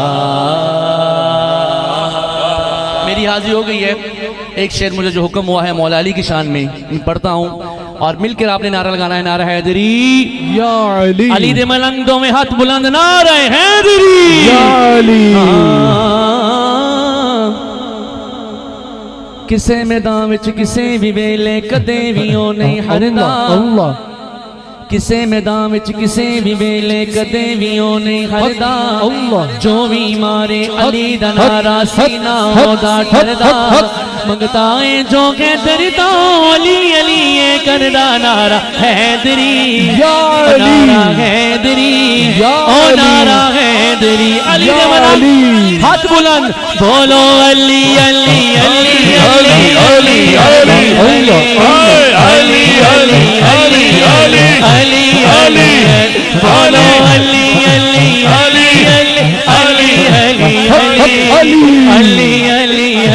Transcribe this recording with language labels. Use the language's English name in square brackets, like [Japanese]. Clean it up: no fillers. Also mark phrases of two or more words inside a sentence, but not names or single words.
[Urdu] میری حاضری ہو گئی ہے، ایک شعر مجھے جو حکم ہوا ہے مولا علی کی شان میں پڑھتا ہوں، اور مل کر آپ نے نعرہ لگانا ہے، نعرہ حیدری یا علی، [Punjabi] علی دے ملنگوں میں ہاتھ بلند، نعرہ حیدری یا علی، کسے میدان وچ کسے بھی ویلے کدے بھی او نہیں ہردا، اللہ کسے میدان وچ کسے بھی ویلے کدے بھی او نہیں ہردا، جو بھی مارے علی دا نعرہ سینہ ہودا ٹھردا، منگتا ہے جو کہ دردا علی علی کردہ نعرہ حیدری، نعرہ حیدری، او نعرہ حیدری، علی علی، ہاتھ بلند بولو علی علی علی علی علی علی علی علی علی علی علی، بولو علی علی علی علی علی علی علی علی